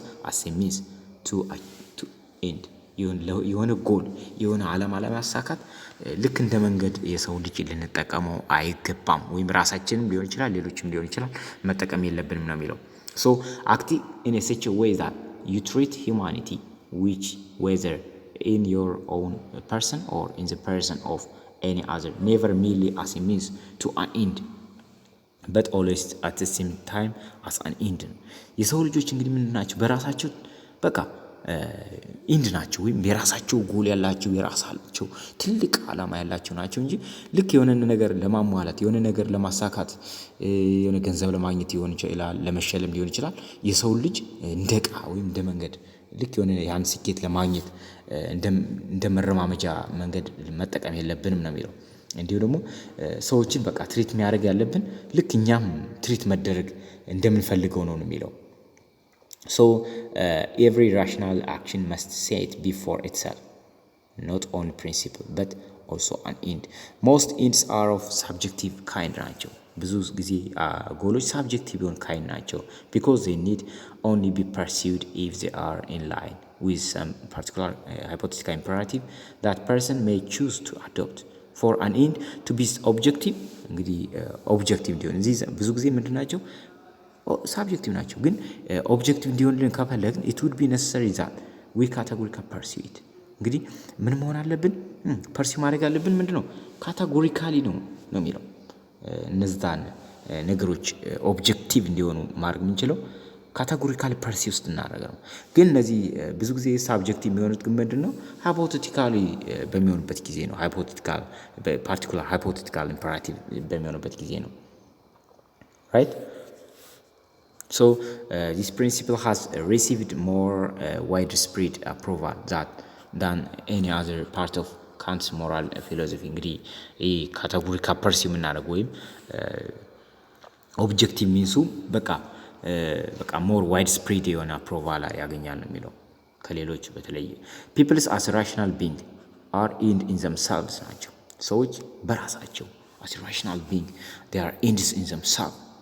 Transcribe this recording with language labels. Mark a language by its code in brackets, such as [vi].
[en] as a means to end [am] የሆነ ጎል የሆነ ዓላማ ለማሳካት ልክ እንደ መንገድ የሰው ልጅ ልንጠቀመው አይገባም፣ ወይም ራሳችንም ሊሆን ይችላል ሌሎችም ሊሆን ይችላል መጠቀም የለብንም ነው የሚለው። [en] so acting in a such a way that you treat humanity, which whether in your own person or in the person of any other, never merely as a means to an end but always at the same time as an end። [am] የሰው ልጆች እንግዲህ ምን ናቸው? በራሳቸው በቃ ኢንድ ናቸው፣ ወይም የራሳቸው ጎል ያላቸው የራሳቸው ትልቅ ዓላማ ያላቸው ናቸው እንጂ ልክ የሆነ ነገር ለማሟላት የሆነ ነገር ለማሳካት የሆነ ገንዘብ ለማግኘት ሊሆን ይችላል፣ ለመሸለም ሊሆን ይችላል። የሰው ልጅ እንደ ዕቃ ወይም እንደ መንገድ ልክ የሆነ ያን ስኬት ለማግኘት እንደ መረማመጃ መንገድ መጠቀም የለብንም ነው የሚለው። እንዲሁ ደግሞ ሰዎችን በቃ ትሪት የሚያደርግ ያለብን ልክ እኛም ትሪት መደረግ እንደምንፈልገው ነው የሚለው። [en] so every rational action must set before itself not only principle but also an end. most ends are of subjective kind [am] ናቸው። ብዙ ጊዜ ጎሎች [en] subjective የሆኑ kind ናቸው because they need only be pursued if they are in line with some particular hypothetical imperative that person may choose to adopt. for an end to be objective [am] እንግዲህ objective እንዲሆን እዚህ ብዙ ጊዜ ምንድን ናቸው? ሳብጀክቲቭ ናቸው። ግን ኦብጀክቲቭ እንዲሆንልን ከፈለግን [en] it would be necessary that we categorically pursue it። [am] እንግዲህ ምን መሆን አለብን? ፐርሲው ማድረግ አለብን ምንድነው? ካቴጎሪካሊ ነው የሚለው። እነዛን ነገሮች ኦብጀክቲቭ እንዲሆኑ ማድረግ የምንችለው ካቴጎሪካሊ ፐርሲው ውስጥ እናደርግ ነው። ግን እነዚህ ብዙ ጊዜ ሳብጀክቲቭ የሚሆኑት ግን ምንድነው? ሃይፖቴቲካሊ በሚሆኑበት ጊዜ ነው። ሃይፖቴቲካል ፓርቲኩላር ሃይፖቴቲካል ኢምፐራቲቭ በሚሆኑበት ጊዜ ነው። right? [en] so this principle has received more widespread approval than any other part of Kant's moral philosophy። [am] እንግዲህ ይህ ካቴጎሪካል ፐርሲው የምናደርገው ወይም ኦብጀክቲቭ ሚንሱ በቃ ሞር ዋይድ ስፕሬድ የሆነ አፕሮቫል ያገኛል ነው የሚለው ከሌሎች በተለየ። ፒፕልስ አስ ራሽናል ቢንግ አር ኢንድ ኢን ዘምሰልቭስ ናቸው። ሰዎች በራሳቸው አስ ራሽናል ቢንግ [en] they are ends in themselves